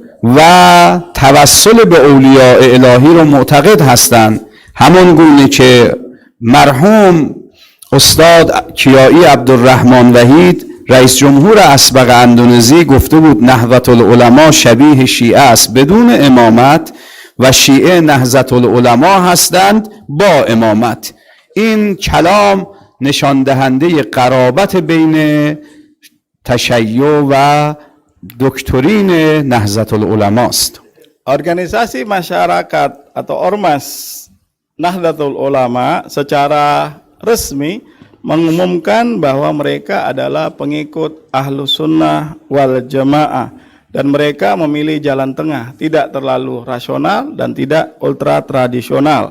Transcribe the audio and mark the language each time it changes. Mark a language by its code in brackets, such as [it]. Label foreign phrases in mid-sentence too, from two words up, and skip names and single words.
[fa] و توسل به اولیاء الهی رو معتقد هستند، همون گونه که مرحوم استاد کیایی عبدالرحمن وحید رئیس جمهور اسبق اندونزی گفته بود نهضت العلماء شبیه شیعه است بدون امامت و شیعه نهضت العلماء هستند با امامت. این کلام نشان دهنده قرابت بین تشیع و دکترین نهضت العلماء است. [id] Organisasi masyarakat atau ormas Nahdlatul Ulama secara resmi mengumumkan bahwa mereka adalah pengikut [ar] أهل السنة والجماعة [id] dan mereka memilih jalan tengah, tidak terlalu rasional dan tidak ultra tradisional.